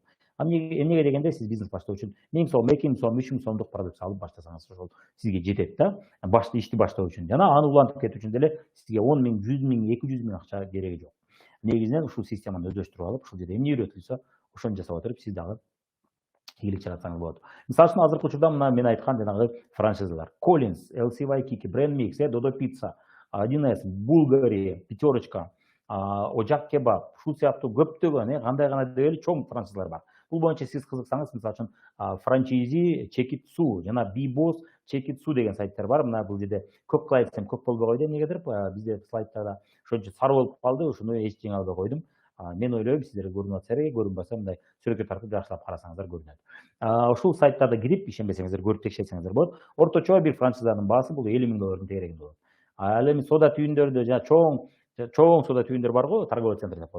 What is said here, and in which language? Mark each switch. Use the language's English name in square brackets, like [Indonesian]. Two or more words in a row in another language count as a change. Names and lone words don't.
[Kyrgyz] Эмнеге дегенде сиз бизнес баштоо үчүн 1000 сом, 2000 сом, 3000 сомдук продукция алып баштасаңыз, ошол сизге жетет да. Ишти баштоо үчүн. Жана аны улантып кетүү үчүн деле сизге 10 миң, 100 миң, 200 миң акча кереги жок. Негизинен ушул системаны өздөштүрүп алып, ушул жерде эмне үйрөтүлсө, ошону жасап отуруп, сиз дагы ийгилик жаратсаңыз болот. Мисалы үчүн азыркы учурда мына мен айткан жанагы франшизалар: Collins, LC Waikiki, Brand Mix, Dodo Pizza, 1S, Bulgari, Пятерочка, Ocak Kebab, ушул сыяктуу көптөгөн, кандай гана деп эле чоң франшизалар бар. Бул боюнча сиз кызыксаңыз, мисалы үчүн франчайзи Check It Sue жана B-Boss Check It Sue деген сайттар бар. Мына бул жерде көп кылай десем көп болбой койду эмнегедир, бизде слайдтарда ошончо сары болуп калды, ошону эч жеңе албай койдум. Мен ойлойм, сиздерге көрүнүп атса керек, көрүнбөсө мындай сүрөткө тартып жакшылап карасаңыздар көрүнөт. Ушул сайттарда кирип, ишенбесеңиздер көрүп текшерсеңиздер болот. Орточо бир франшизанын баасы бул 50 миң доллардын тегерегинде болот. Ал эми сода түйүндөрдө жана чоң сода түйүндөр бар го, [Russian] торговый центр [Kyrgyz] деп коет.